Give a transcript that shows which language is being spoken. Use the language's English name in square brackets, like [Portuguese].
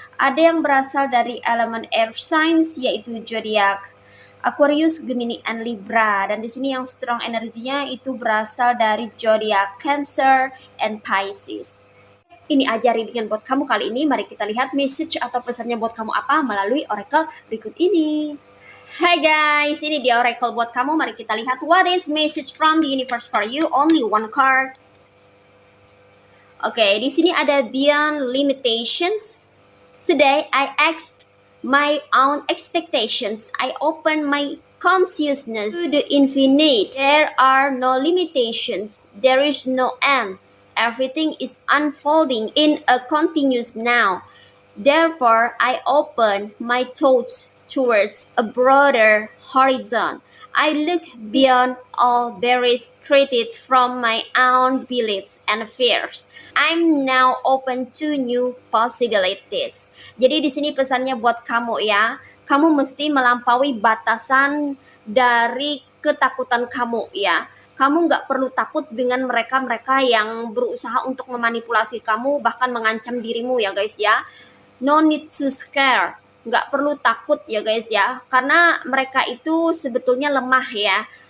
[Indonesian] Ada yang berasal dari elemen air signs yaitu zodiak Aquarius, Gemini, and Libra. Dan di sini yang strong energinya itu berasal dari zodiak Cancer and Pisces. Ini aja readingan buat kamu kali ini. Mari kita lihat message atau pesannya buat kamu apa melalui oracle berikut ini. Hai guys, ini dia oracle buat kamu. Mari kita lihat [English] what is message from the universe for you. Only one card. [Indonesian] Oke, di sini ada [English] beyond limitations. Today I asked my own expectations. I open my consciousness to the infinite. There are no limitations. There is no end. Everything is unfolding in a continuous now. Therefore, I open my thoughts towards a broader horizon. I look beyond all barriers created from my own beliefs and fears. I'm now open to new possibilities. [Indonesian] Jadi di sini pesannya buat kamu ya. Kamu mesti melampaui batasan dari ketakutan kamu ya. Kamu nggak perlu takut dengan mereka-mereka yang berusaha untuk memanipulasi kamu, bahkan mengancam dirimu ya guys ya. [English] No need to scare. [Indonesian] Nggak perlu takut ya guys ya, karena mereka itu sebetulnya lemah ya.